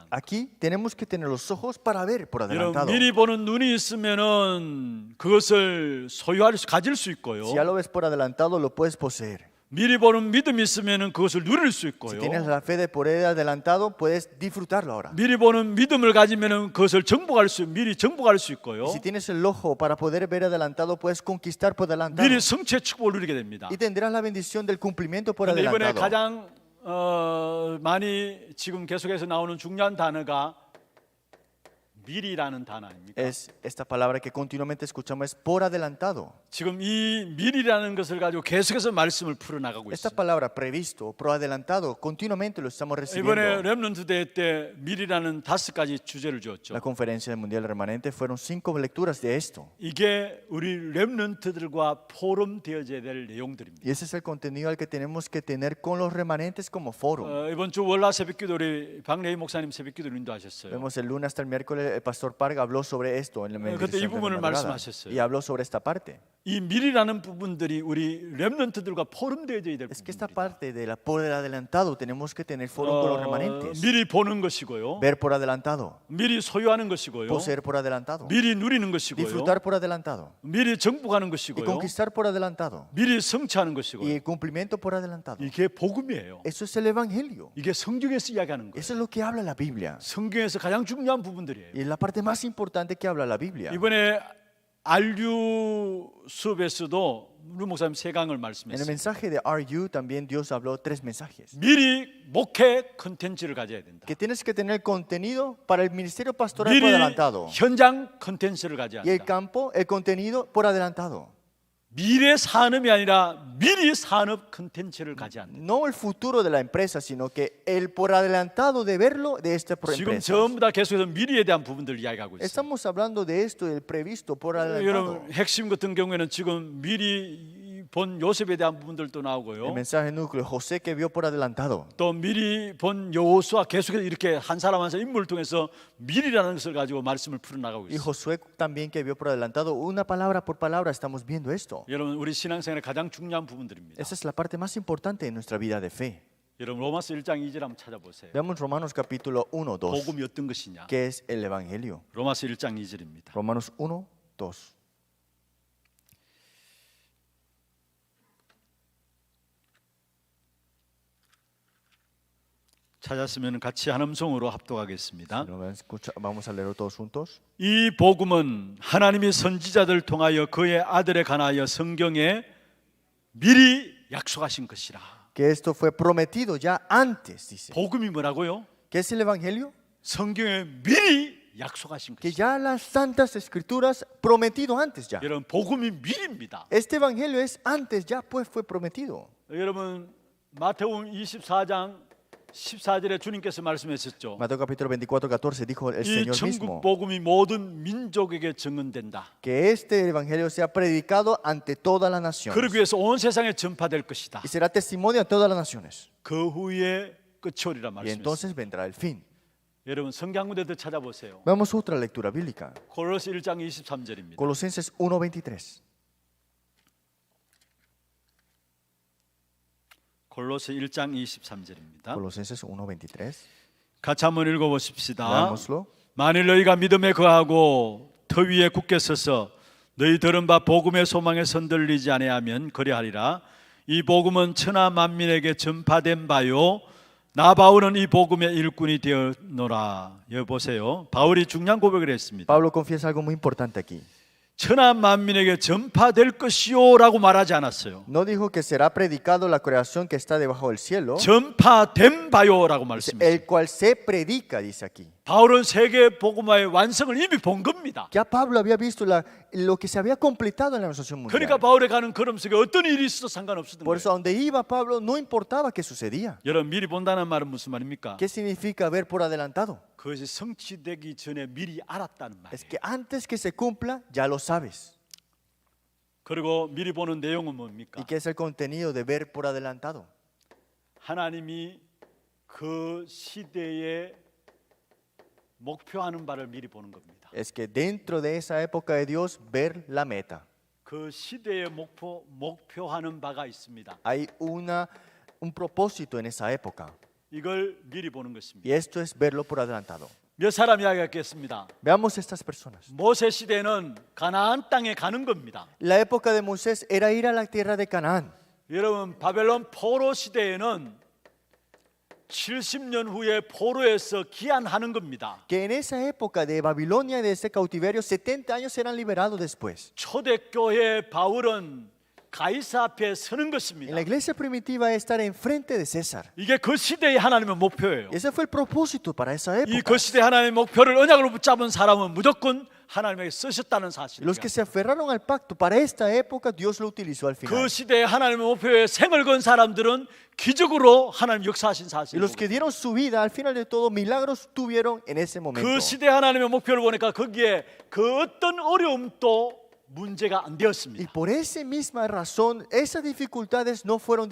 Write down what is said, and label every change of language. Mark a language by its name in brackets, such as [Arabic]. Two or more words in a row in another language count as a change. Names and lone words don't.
[Spanish] Aquí tenemos que tener los ojos para ver por [Korean] 여러분 [Spanish] adelantado. [Korean] 미리 보는 눈이 있으면은 그것을 가질 수 있고요. [Spanish] Si ya lo ves por adelantado, lo puedes poseer. [Korean] 미리 보는 믿음이 있으면은 그것을 누릴 수 [Spanish] Si [Korean] 있고요. [Spanish] tienes la fe de por adelantado, puedes disfrutarlo ahora. [Korean] 미리 보는 믿음을 가지면은 그것을 미리 정복할 수 있고요. [Spanish] Si tienes el ojo para poder ver adelantado, puedes conquistar por adelantado. [Korean] 미리 성취의 축복을 누리게 됩니다. [Spanish] Y tendrás la bendición del cumplimiento por [Korean] 그런데 이번에 [Spanish] adelantado. [Korean] 가장 많이 지금 계속해서 나오는 중요한 단어가 미리라는 단어 아닙니까? [Spanish] Es esta palabra que continuamente escuchamos es por adelantado. [Korean] 지금 이 미리라는 것을 가지고 계속해서 말씀을 풀어나가고 [Spanish] Esta [Korean] 있습니다. [Spanish] palabra previsto, por adelantado, continuamente lo estamos [Korean] 이번에 [Spanish] recibiendo. [Korean] 렘넌트 대회 때 미리라는 5가지 주제를 줬죠. [Spanish] La conferencia del Mundial Remanente fueron 5 lecturas de esto. [Korean] 이게 우리 렘넌트들과 포럼되어져야 될 내용들입니다. [Spanish] Y ese es el contenido al que tenemos que tener con los remanentes como foro. [Korean] 이번 주 월화 새벽기도 우리 박래희 목사님 새벽기도를 인도하셨어요. [Spanish] Vemos el lunes hasta el miércoles el pastor Parga habló sobre esto en la [Korean] 그때 이 [Spanish] meditación de [Korean] 부분을 [Spanish] la madrugada. [Korean] 말씀하셨어요. [Spanish] Y habló sobre esta parte. [Korean] 이 미리라는 부분들이 우리 렘넌트들과 포럼되어져야 될 [Spanish] Es que esta [Korean] 부분입니다. [Spanish] parte de la por el adelantado tenemos que tener foro con los remanentes. [Korean] 미리 보는 것이고요. [Spanish] Ver por adelantado, [Korean] 미리 소유하는 것이고요. [Spanish] poseer por adelantado, [Korean] 미리 누리는 것이고요. [Spanish] disfrutar por adelantado [Korean] 미리 정복하는 [Spanish] y [Korean] 것이고요. [Spanish] conquistar por adelantado [Korean] 미리 성취하는 [Spanish] y [Korean] 것이고요. [Spanish] el cumplimiento por adelantado. [Korean] 이게 복음이에요. [Spanish] Eso es el evangelio. [Korean] 이게 성경에서 이야기하는 거예요. [Spanish] Eso es lo que habla la Biblia. [Korean] 성경에서 가장 중요한 부분들이에요. [Spanish] Y es la parte más importante que habla la Biblia. [Korean] 이번에 RU 수업에서도 루 목사님 3강을 [Spanish] En el [Korean] 말씀했어요. [Spanish] mensaje de RU también Dios habló 3 mensajes. [Korean] 미리 목회 컨텐츠를 가져야 된다. [Spanish] Que tienes que tener contenido para el ministerio pastoral por [Korean] 미리 [Spanish] adelantado. [Korean] 현장 컨텐츠를 가져야 [Spanish] Y el [Korean] 한다. [Spanish] campo, el contenido por adelantado. [Korean] 미래 산업이 아니라 미리 산업 컨텐츠를 가져야 한다. [Spanish] No el futuro de la empresa, sino que el por adelantado de verlo de esta [Korean] 지금 [Spanish] empresa. [Korean] 전부 다 계속해서 미리에 대한 부분들을 이야기하고 있어요. [Spanish] Estamos hablando de esto, del previsto por adelantado. [Korean] 여러분 핵심 같은 경우에는 지금 미리 본 요셉에 대한 부분들도 [Spanish] El [Korean] 나오고요. [Spanish] mensaje núcleo, José que vio por adelantado. [Korean] 또 미리 본 여호수아 계속해서 이렇게 한 사람 한 사람 인물을 통해서 미리라는 것을 가지고 말씀을 풀어나가고 [Spanish] Y [Korean] 있어요. [Spanish] Josué también que vio por adelantado. Una palabra por palabra estamos viendo esto. [Korean] 여러분 우리 신앙생활의 가장 중요한 부분들입니다. [Spanish] Esa es la parte más importante de nuestra vida de fe. [Korean] 여러분 로마서 1장 2절 한번 찾아보세요. [Spanish] Veamos Romanos capítulo 1, 2. [Korean] 복음이 어떤 것이냐? [Spanish] ¿Qué es el evangelio? [Korean] 로마서 1장 2절입니다. [Spanish] Romanos 1, 2. [Korean] 찾았으면 같이 한 음성으로 합독하겠습니다. [Spanish] Vamos a leerlo todos juntos. [Korean] 이 복음은 하나님이 선지자들 통하여 그의 아들에 관하여 성경에 미리 약속하신 것이라. [Spanish] Que esto fue prometido ya antes, dice. [Korean] 복음이 뭐라고요? [Spanish] ¿Qué es el evangelio? [Korean] 성경에 미리 약속하신 [Spanish] Que [Korean] 것이라. [Spanish] ya las santas escrituras prometido antes ya. [Korean] 여러분 복음이 미리입니다. [Spanish] Este evangelio es antes ya, pues fue prometido. [Korean] 여러분 마태복음 24장 14절에 주님께서 말씀하셨죠. [Spanish] Mateo capítulo 24, 14 dijo el [Korean] 이 [Spanish] Señor [Korean] 천국 [Spanish] mismo [Korean] 복음이 모든 민족에게 증언된다. [Spanish] que este evangelio sea predicado ante todas las naciones [Korean] 그러기 위해서 온 세상에 전파될 것이다. [Spanish] y será testimonio a todas las naciones. [Korean] 그 후에 끝이 오리라 [Spanish] Y [Korean] 말씀했어요. [Spanish] entonces vendrá el fin. [Korean] 여러분 성경 한 군데도 찾아보세요. [Spanish] Vamos a otra lectura bíblica. [Korean] 골로새 1장 23절입니다. [Spanish] Colosenses 1:23. [Korean] 골로새 1장 23절입니다. [Spanish] Colosenses 1:23. [Korean] 같이 한번 읽어보십시다. [Spanish] Leámoslo. [Korean] 만일 너희가 믿음에 거하고 터 위에 굳게 서서 너희 들은 바 복음의 소망에 선들리지 아니하면 그리하리라. 이 복음은 천하 만민에게 전파된 바요 나 바울은 이 복음의 일꾼이 되었노라. 여기 보세요. 바울이 중요한 고백을 했습니다. [Spanish] Pablo confiesa algo muy importante aquí. [Korean] 천하 만민에게 전파될 것이요라고 말하지 않았어요. [Spanish] No dijo que será predicado la creación que está debajo del cielo, [Korean] 전파된 바요라고 말씀했어요. [Spanish] el cual se predica, dice aquí. [Korean] 바울은 세계 복음화의 완성을 이미 본 겁니다. [Spanish] Ya Pablo había visto lo que se había completado en la organización mundial. [Korean] 그러니까 바울의 가는 걸음 속에 어떤 일이 있어도 상관없었던 [Spanish] Por [Korean] 거예요. [Spanish] eso, a donde iba Pablo, no importaba qué sucedía. [Korean] 여러분 미리 본다는 말은 무슨 말입니까? [Spanish] ¿Qué significa ver por adelantado? [Korean] 그것이 성취되기 전에 미리 알았다는 [Spanish] Es [Korean] 말이에요. [Spanish] que antes que se cumpla, ya lo sabes. [Korean] 그리고 미리 보는 내용은 뭡니까? [Spanish] ¿Y qué es el contenido de ver por adelantado? [Korean] 하나님이 그 시대에 목표하는 바를 미리 보는 겁니다. [Spanish] Es que dentro de esa época de Dios, ver la meta. [Korean] 그 시대에 목표하는 바가 있습니다. [Spanish] Hay un propósito en esa época. [Korean] 이걸 미리 보는 것입니다. [Spanish] Y esto es verlo por adelantado. [Korean] 몇 사람 이야기했겠습니다. [Spanish] Veamos estas personas. [Korean] 모세 시대는 가나안 땅에 가는 겁니다. [Spanish] La época de Moisés era ir a la tierra de Canaán. [Korean] 여러분 바벨론 포로 시대에는 70년 후에 포로에서 귀환하는 겁니다. [Spanish] Que en esa época de Babilonia, de ese cautiverio, 70 años serán liberados después. [Korean] 초대교회 바울은 가이사 앞에 서는 [Spanish] En [Korean] 것입니다. [Spanish] la iglesia primitiva es estar enfrente de César. [Korean] 이게 그 시대의 하나님의 목표예요. [Spanish] Y ese fue el propósito para esa [Korean] 이 [Spanish] época. [Korean] 그 시대의 하나님의 목표를 언약으로 붙잡은 사람은 무조건 하나님에게 쓰셨다는 사실이에요. [Spanish] Los que se aferraron al pacto para esta época, Dios lo utilizó al [Korean] 그 [Spanish] final. [Korean] 시대의 하나님의 목표에 생을 건 사람들은 기적으로 하나님 역사하신 [Spanish] Y [Korean] 사실이에요. [Spanish] los que dieron su vida, al final de todo, milagros tuvieron en ese momento. [Korean] 그 시대 하나님의 목표를 보니까 거기에 그 어떤 어려움도 문제가 안 [Spanish] Y [Korean] 되었습니다. [Spanish] por esa misma razón, esas dificultades no fueron